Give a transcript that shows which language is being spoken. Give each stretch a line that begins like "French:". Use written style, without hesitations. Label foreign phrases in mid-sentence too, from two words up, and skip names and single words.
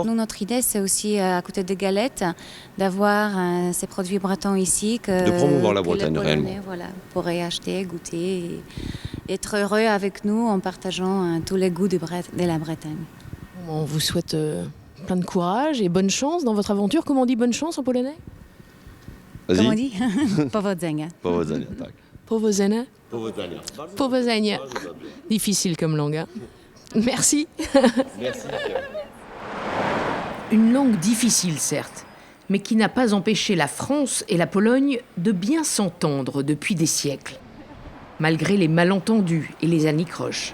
French: Nous, notre idée, c'est aussi, à côté des galettes, d'avoir ces produits bretons ici. De promouvoir la Bretagne, réellement. Voilà, pourraient acheter, goûter et être heureux avec nous en partageant tous les goûts de la Bretagne. On vous souhaite plein de courage et bonne chance dans votre aventure. Comment on dit bonne chance en polonais ? Vas-y. Comment on dit ?
Polish: Powodzenia. Powodzenia, tak. Powodzenia. Powodzenia. Powodzenia.
French: Difficile comme langue, hein. Merci. Merci. Une langue difficile, certes, mais qui n'a pas empêché la France et la Pologne de bien s'entendre depuis des siècles, malgré les malentendus et les anicroches.